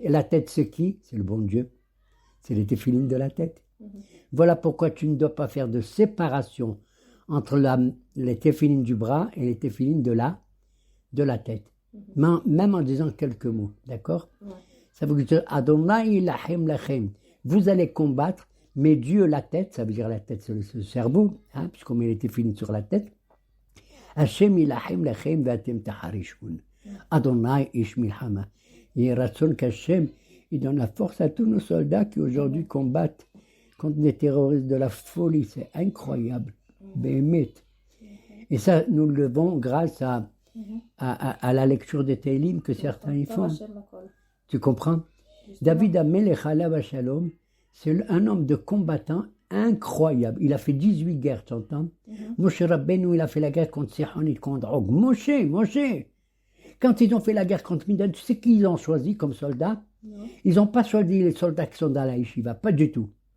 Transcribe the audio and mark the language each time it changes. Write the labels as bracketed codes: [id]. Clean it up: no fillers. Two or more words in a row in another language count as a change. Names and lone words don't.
[fr] Et la tête, c'est qui? C'est le bon Dieu. C'est les téphilines de la tête. Voilà pourquoi tu ne dois pas faire de séparation entre les téphilines du bras et les téphilines de la tête. Même en disant quelques mots, d'accord? Ça veut dire [he] אדוני לכם לכם. [fr] Vous allez combattre, mais Dieu la tête, ça veut dire la tête, c'est le cerveau, hein, puisqu'on met les téphilines sur la tête. [he] השם ילחם לכם ואתם תחרישון. אדוני איש מלחמה. [fr] Il y a ratson qu'Hashem, il donne la force à tous nos soldats qui aujourd'hui combattent contre les terroristes de la folie. C'est incroyable. Béhémet. Et ça, nous le devons grâce à la lecture des Télim que certains y font. Tu comprends? [he] דוד המלך עליו השלום, [fr] c'est un homme de combattant incroyable. Il a fait 18 guerres, tu entends? Moshe Rabbeinu, il a fait la guerre contre Sihon et contre Og. Moshe. Quand ils ont fait la guerre contre Midian, tu sais qui ils ont choisi comme soldats? Ils n'ont pas choisi les soldats qui sont dans la yeshiva, pas du tout.